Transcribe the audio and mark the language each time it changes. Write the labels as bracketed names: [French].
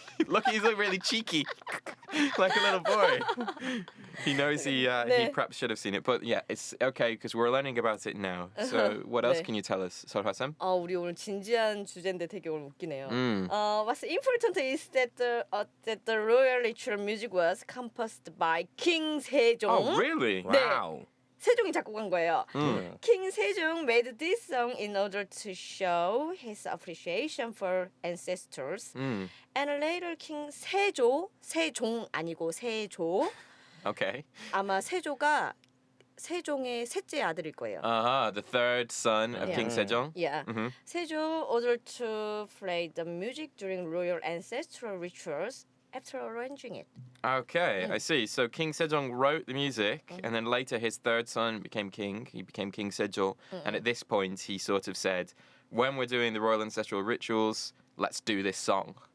[English] Look, he's like really cheeky, like a little boy. He knows he [Korean] 네. [English] perhaps should have seen it, but yeah, it's okay because we're learning about it now. So what else [Korean] 네. [English] can you tell us, 설화쌤? [Korean] 우리 오늘 진지한 주제인데 되게 오늘 웃기네요. Mm. [English] What's important is that the royal ritual music was composed by King 세종. Oh, really? Wow. [Korean] 세종이 작곡한 거예요. Mm. [English] King 세종 made this song in order to show his appreciation for ancestors. Mm. And later King 세종 아니고 세조. Okay. [Korean] 아마 세조가 세종의 셋째 아들일 거예요. [English] The third son of Yeah. King Sejong. Yeah. Mhm. 세조 ordered to play the music during royal ancestral rituals after arranging it. Okay, I see. So King Sejong wrote the music, and then later his third son became king. He became King Sejo, and at this point he sort of said, "When we're doing the royal ancestral rituals, let's do this song."